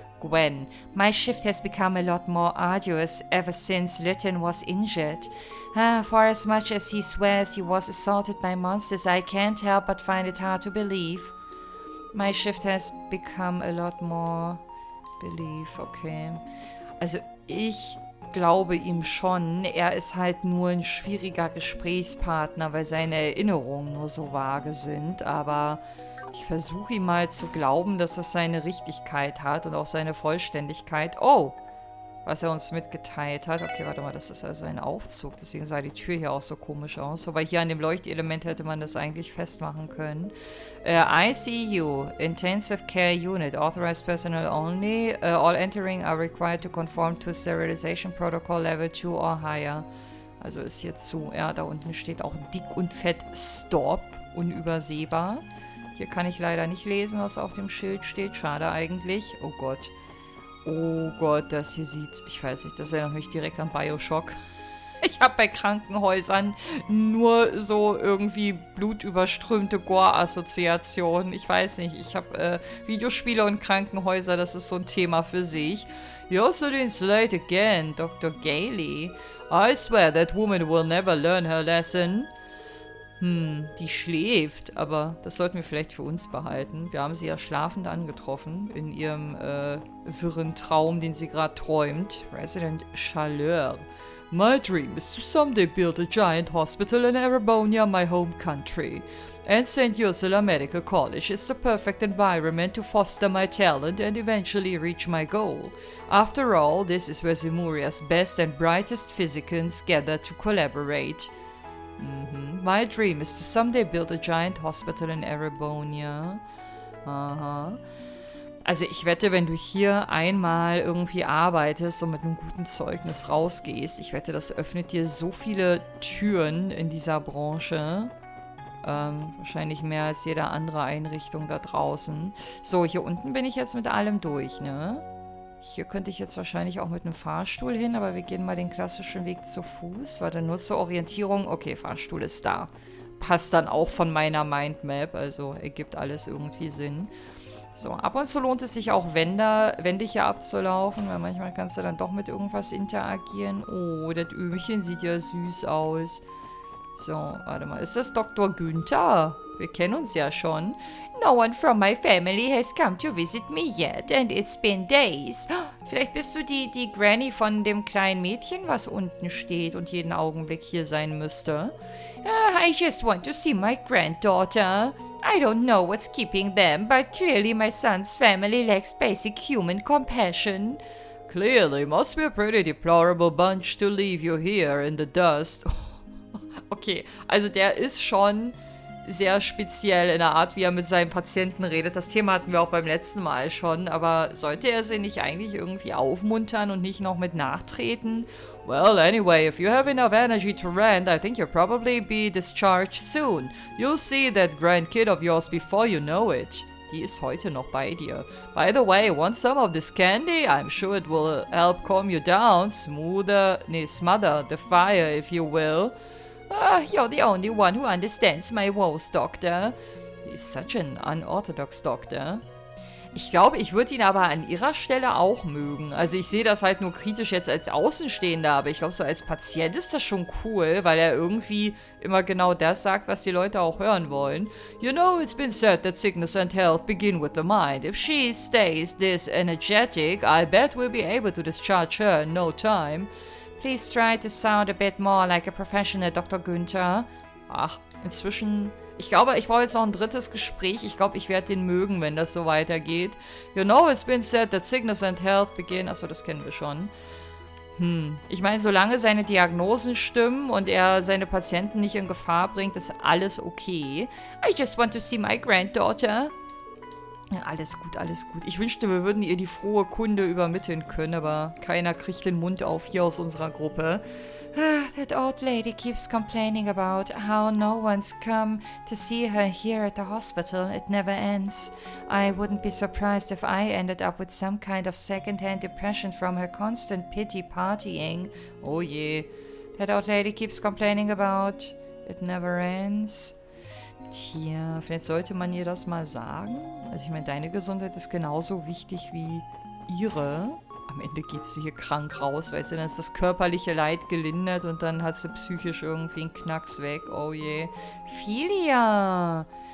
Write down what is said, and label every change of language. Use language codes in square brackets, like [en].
[en] Gwen, my shift has become a lot more arduous ever since Litton was injured. For as much as he swears he was assaulted by monsters, I can't help but find it hard to believe. My shift has become a lot more belief. Okay. [de] Also ich glaube ihm schon. Er ist halt nur ein schwieriger Gesprächspartner, weil seine Erinnerungen nur so vage sind. Aber ich versuche ihm mal zu glauben, dass das seine Richtigkeit hat und auch seine Vollständigkeit. Oh! Was er uns mitgeteilt hat. Okay, warte mal, das ist also ein Aufzug. Deswegen sah die Tür hier auch so komisch aus. Wobei hier an dem Leuchtelement hätte man das eigentlich festmachen können. [en] ICU, Intensive Care Unit, Authorized Personnel only. All entering are required to conform to Sterilization Protocol Level 2 or higher. [de] Also ist hier zu. Ja, da unten steht auch dick und fett Stop. Unübersehbar. Hier kann ich leider nicht lesen, was auf dem Schild steht. Schade eigentlich. Oh Gott. Oh Gott, das hier sieht, ich weiß nicht, das erinnert mich direkt an Bioshock. Ich habe bei Krankenhäusern nur so irgendwie blutüberströmte Gore-Assoziationen. Ich weiß nicht, ich habe Videospiele und Krankenhäuser, das ist so ein Thema für sich. [en] You're so late again, Dr. Gailey. I swear that woman will never learn her lesson. [de] Die schläft, aber das sollten wir vielleicht für uns behalten. Wir haben sie ja schlafend angetroffen in ihrem wirren Traum, den sie gerade träumt. [en] Resident Chaleur. My dream is to someday build a giant hospital in Erebonia, my home country. And St. Ursula Medical College is the perfect environment to foster my talent and eventually reach my goal. After all, this is where Zemuria's best and brightest physicians gather to collaborate. My dream is to someday build a giant hospital in Erebonia. Aha. [de] Also ich wette, wenn du hier einmal irgendwie arbeitest und mit einem guten Zeugnis rausgehst, ich wette, das öffnet dir so viele Türen in dieser Branche. Wahrscheinlich mehr als jede andere Einrichtung da draußen. So, hier unten bin ich jetzt mit allem durch, ne? Hier könnte ich jetzt wahrscheinlich auch mit einem Fahrstuhl hin, aber wir gehen mal den klassischen Weg zu Fuß. Warte, nur zur Orientierung. Okay, Fahrstuhl ist da. Passt dann auch von meiner Mindmap, also ergibt alles irgendwie Sinn. So, ab und zu lohnt es sich auch, Wände hier abzulaufen, weil manchmal kannst du dann doch mit irgendwas interagieren. Oh, das Öhmchen sieht ja süß aus. So, warte mal, ist das Dr. Günther? Wir kennen uns ja schon. [en] No one from my family has come to visit me yet, and it's been days. [de] Vielleicht bist du die Granny von dem kleinen Mädchen, was unten steht und jeden Augenblick hier sein müsste. [en] I just want to see my granddaughter. I don't know what's keeping them, but clearly my son's family lacks basic human compassion. Clearly, must be a pretty deplorable bunch to leave you here in the dust. [de] Okay, also der ist schon sehr speziell in der Art, wie er mit seinen Patienten redet. Das Thema hatten wir auch beim letzten Mal schon, aber sollte er sie nicht eigentlich irgendwie aufmuntern und nicht noch mit nachtreten? [en] Well, anyway, if you have enough energy to rent, I think you'll probably be discharged soon. You'll see that grandkid of yours before you know it. [de] Die ist heute noch bei dir. [en] By the way, want some of this candy? I'm sure it will help calm you down, smother the fire, if you will. You're the only one who understands my woes, Doctor. He's such an unorthodox Doctor. [de] Ich glaube, ich würde ihn aber an ihrer Stelle auch mögen. Also ich sehe das halt nur kritisch jetzt als Außenstehender, aber ich glaube, so als Patient ist das schon cool, weil er irgendwie immer genau das sagt, was die Leute auch hören wollen. [en] You know, it's been said that sickness and health begin with the mind. If she stays this energetic, I bet we'll be able to discharge her in no time. Please try to sound a bit more like a professional, Dr. [de] Günther. Ach, inzwischen... Ich glaube, ich brauche jetzt noch ein drittes Gespräch. Ich glaube, ich werde den mögen, wenn das so weitergeht. [en] You know, it's been said that sickness and health begin... [de] Achso, das kennen wir schon. Ich meine, solange seine Diagnosen stimmen und er seine Patienten nicht in Gefahr bringt, ist alles okay. [en] I just want to see my granddaughter. [de] Ja, alles gut, alles gut. Ich wünschte, wir würden ihr die frohe Kunde übermitteln können, aber keiner kriegt den Mund auf hier aus unserer Gruppe. [en] That old lady keeps complaining about how no one's come to see her here at the hospital. It never ends. I wouldn't be surprised if I ended up with some kind of second-hand depression from her constant pity partying. [de] Oh je. [en] That old lady keeps complaining about it never ends. [de] Tja, vielleicht sollte man ihr das mal sagen. Also ich meine, deine Gesundheit ist genauso wichtig wie ihre. Am Ende geht sie hier krank raus, weißt du, dann ist das körperliche Leid gelindert und dann hat sie psychisch irgendwie einen Knacks weg. Oh je. Filia.